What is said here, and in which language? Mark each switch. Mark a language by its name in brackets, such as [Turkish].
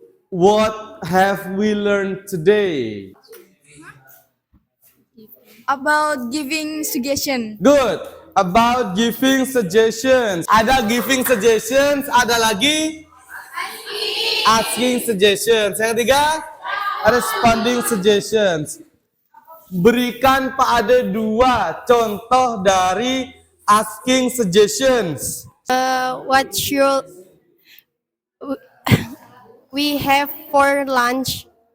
[English] What have we learned today? About giving suggestion. Good. About giving suggestions. Ada giving suggestions, ada lagi asking suggestions. [Indonesian] Yang ketiga, responding suggestions. Berikan pada 2 contoh dari asking suggestions. [English] What should we have for lunch?